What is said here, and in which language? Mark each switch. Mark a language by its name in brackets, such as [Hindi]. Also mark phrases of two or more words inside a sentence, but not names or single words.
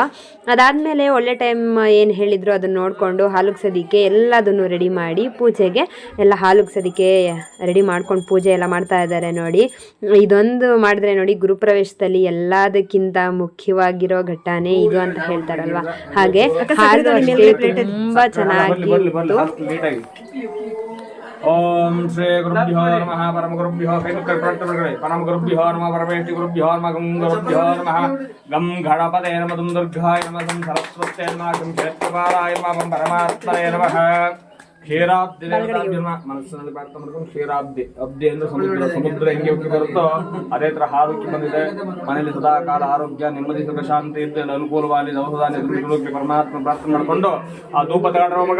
[Kannada] ಅದಾದಮೇಲೆ ಒಳ್ಳೆ ಟೈಮ್ ಏನು ಹೇಳಿದ್ರು ಅದನ್ನು ನೋಡಿಕೊಂಡು ಹಾಲು ಉಗ್ಸೋದಕ್ಕೆ ಎಲ್ಲದನ್ನು ರೆಡಿ ಮಾಡಿ ಪೂಜೆಗೆ ಎಲ್ಲ ಹಾಲು ಉಗ್ಸೋದಕ್ಕೆ ರೆಡಿ ಮಾಡ್ಕೊಂಡು ಪೂಜೆ ಎಲ್ಲ ಮಾಡ್ತಾ ಇದ್ದಾರೆ ನೋಡಿ. ಇದೊಂದು ಮಾಡಿದ್ರೆ ನೋಡಿ, ಗುರುಪ್ರವೇಶದಲ್ಲಿ ಎಲ್ಲದಕ್ಕಿಂತ ಮುಖ್ಯವಾಗಿರೋ ಘಟ್ಟನೇ ಇದು ಅಂತ ಹೇಳ್ತಾರಲ್ವಾ, ಹಾಗೆ ಹಾಲು ಅಷ್ಟೇ ತುಂಬಾ ಚೆನ್ನಾಗಿ [Sanskrit] ಓಂ ಶ್ರೀ ಗುರುಭ್ಯೋ ನಮಃ ಪರಮ ಗುರುಭ್ಯೋ ಪರಮ ಗುರುಭ್ಯೋ ನಮಃ ಪರಮೇಷ್ಠಿ ಗುರುಭ್ಯೋ ನಮಃ ಗಂ ಗುರುಭ್ಯೋ ನಮಃ ಗಂ ಗಣಪತೇ ನಮಃ ದುಂ ದುರ್ಗಾಯ ನಮಃ ಗಂ ಸರಸ್ವತ್ಯೈ ನಮಃ ಗಂ ಕ್ಷೇತ್ರಪಾಲಾಯ ನಮಃ ಪರಮಾತ್ಮನೇ ನಮಃ. [Kannada] ಕ್ಷೀರಾಬ್ದಿ ಮನಸ್ಸಿನಲ್ಲಿ ಪ್ರಾರ್ಥನೆ ಮಾಡ್ಕೊಂಡು ಕ್ಷೀರಾಬ್ದಿ, ಅಬ್ದಿ ಅಂದ್ರೆ ಸಮುದ್ರ ಹೆಂಗೆ ಉಕ್ಕಿ ಬರುತ್ತೋ ಅದೇ ತರ ಹಾಲು ಉಕ್ಕಿ ಬಂದಿದೆ. ಮನೆಯಲ್ಲಿ ಸದಾ ಕಾಲ ಆರೋಗ್ಯ, ನೆಮ್ಮದಿ, ಸುಖ, ಶಾಂತಿ ಇದ್ದು ಅನುಕೂಲವಾಗಿ ದವಸಧಾನ್ಯ ಪರಮಾತ್ಮ ಪ್ರಾರ್ಥನೆ ಮಾಡ್ಕೊಂಡು ಆ ಧೂಪ ತಗೊಂಡ್ರ ಮಗ.